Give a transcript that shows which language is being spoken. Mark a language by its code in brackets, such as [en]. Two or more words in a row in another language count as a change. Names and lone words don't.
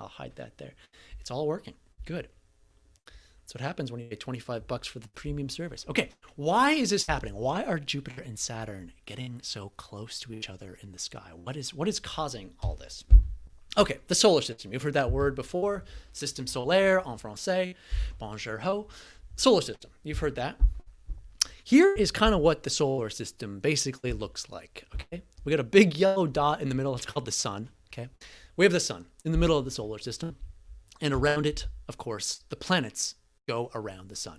[en] I'll hide that there. It's all working. Good. That's what happens when you pay $25 for the premium service. Okay, why is this happening? Why are Jupiter and Saturn getting so close to each other in the sky? What is causing all this? Okay, the solar system. You've heard that word before. [fr] Système solaire en français. Bonjour ho. [en] Solar system. You've heard that. Here is kind of what the solar system basically looks like, okay? We got a big yellow dot in the middle. It's called the sun, okay? We have the sun in the middle of the solar system. And around it, of course, the planets go around the sun.